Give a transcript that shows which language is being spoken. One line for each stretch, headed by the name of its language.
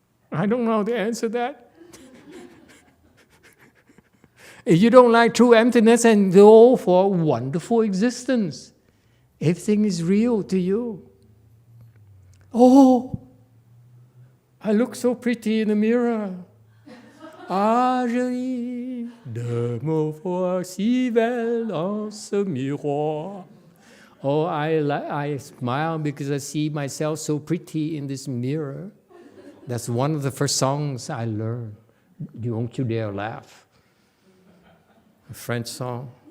English: I don't know how to answer that. If you don't like true emptiness, and go for wonderful existence. Everything is real to you. Oh, I look so pretty in the mirror.
French: Ah, jolie, de me voir si belle dans ce miroir.
English: Oh, I smile because I see myself so pretty in this mirror. That's one of the first songs I learned. Don't you dare laugh. A French song.